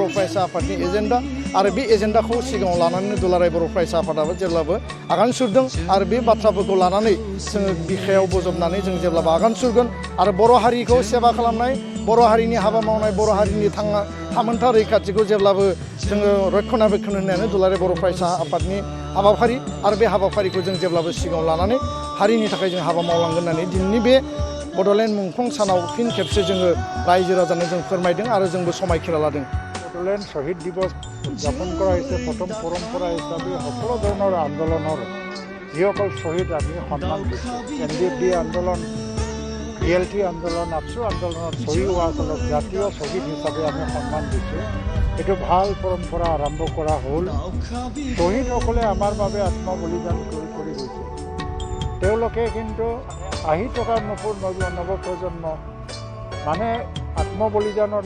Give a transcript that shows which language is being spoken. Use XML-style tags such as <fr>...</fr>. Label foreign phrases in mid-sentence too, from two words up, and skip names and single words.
<brx>फरायसा आफादनि एजेन्डा आरो बे एजेन्डाखौ सिगाङाव लानानै दुलाराय बर' फरायसा आफादाबो जेब्लाबो आगान सुरदों आरो बे बाथ्राफोरखौ लानानै जोङो बिखायाव बजबनानै जों जेब्लाबो आगान सुरगोन आरो बर' हारिखौ सेबा खालामनाय बर' हारिनि हाबा मावनाय बर' हारिनि थामोनथा रैखाथिखौ जेब्लाबो जोङो रक्षनाबेक्षन होनायानो दुलाराय बर' फरायसा आफादनि हाबाफारि आरो बे हाबाफारिखौ जों जेब्लाबो सिगाङाव लानानै हारिनि थाखाय जों हाबा मावलांगोन होननानै दिनैनि बे बड'लेण्ड मुंख्लं सानाव फिन खेबसे जोङो रायजो राजानो जों फोरमायदों आरो जोंबो समायखिरा लादों</brx> <as>বড়োলেণ্ড শ্বহীদ দিৱস উদযাপন কৰা হৈছে প্ৰথম পৰম্পৰা হিচাপে সকলো ধৰণৰ আন্দোলনৰ যিসকল শ্বহীদ আমি সন্মান দিছোঁ NDFD আন্দোলন BLT আন্দোলন আপচু আন্দোলনত শ্বহীদ হোৱাসকলক জাতীয় শ্বহীদ হিচাপে আমি সন্মান দিছোঁ এইটো ভাল পৰম্পৰা আৰম্ভ কৰা হ'ল শ্বহীদসকলে আমাৰ বাবে আত্মবলিদান কৰি গৈছে তেওঁলোকে কিন্তু আহি থকা নৱপ্ৰজন্ম মানে আত্মবলিদানৰ</as>